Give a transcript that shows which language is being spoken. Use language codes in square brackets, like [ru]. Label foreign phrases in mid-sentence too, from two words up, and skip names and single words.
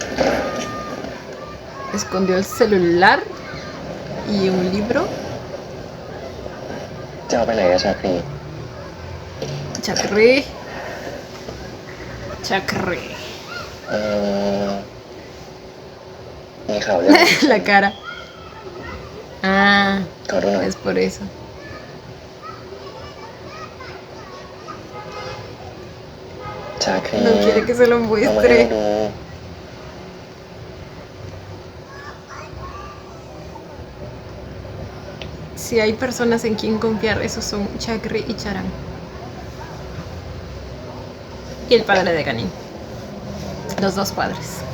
[es] Escondió el celular y un libro. [th] จะเอาไปไหนอะชาครี [es] Chakri. Chakri. [th] มีข่าวเรื่อง [es] La cara. Ah, [th] ขอดูหน่อย [es] es por eso. [th] ชาครี [es] No quiere que se lo [th] เอามาให้ [es] muestre. [th] ดู [es] Si hay personas en quien confiar, esos son Chakri y Charan. Y el padre de Ganin. Los dos padres.